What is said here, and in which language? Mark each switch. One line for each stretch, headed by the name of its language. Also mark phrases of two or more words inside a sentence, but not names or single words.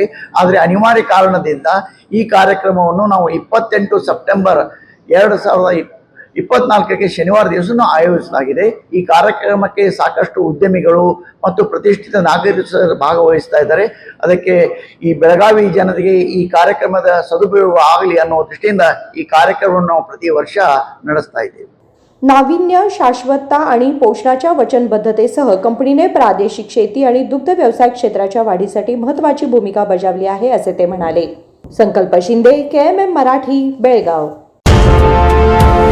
Kannada: ಆದರೆ ಅನಿವಾರ್ಯ ಕಾರಣದಿಂದ ಈ ಕಾರ್ಯಕ್ರಮವನ್ನು ನಾವು 28 ಸೆಪ್ಟೆಂಬರ್ 2024ಕ್ಕೆ ಶನಿವಾರ ದಿವಸನೂ ಆಯೋಜಿಸಲಾಗಿದೆ। ಈ ಕಾರ್ಯಕ್ರಮಕ್ಕೆ ಸಾಕಷ್ಟು ಉದ್ಯಮಿಗಳು ಮತ್ತು ಪ್ರತಿಷ್ಠಿತ ನಾಗರಿಕರು ಭಾಗವಹಿಸ್ತಾ ಇದ್ದಾರೆ। ಅದಕ್ಕೆ ಈ ಬೆಳಗಾವಿ ಜನರಿಗೆ ಈ ಕಾರ್ಯಕ್ರಮದ ಸದುಪಯೋಗ ಆಗಲಿ ಅನ್ನೋ ದೃಷ್ಟಿಯಿಂದ ಈ ಕಾರ್ಯಕ್ರಮವನ್ನು ನಾವು ಪ್ರತಿ ವರ್ಷ ನಡೆಸ್ತಾ ಇದ್ದೇವೆ।
Marathi: नाविन्य, शाश्वतता आणि पोषणाच्या वचनबद्धतेसह कंपनीने प्रादेशिक शेती आणि दुग्ध व्यवसाय क्षेत्राच्या वाढीसाठी महत्त्वाची भूमिका बजावली आहे, असे ते म्हणाले। संकल्प शिंदे, KMM मराठी, बेळगाव।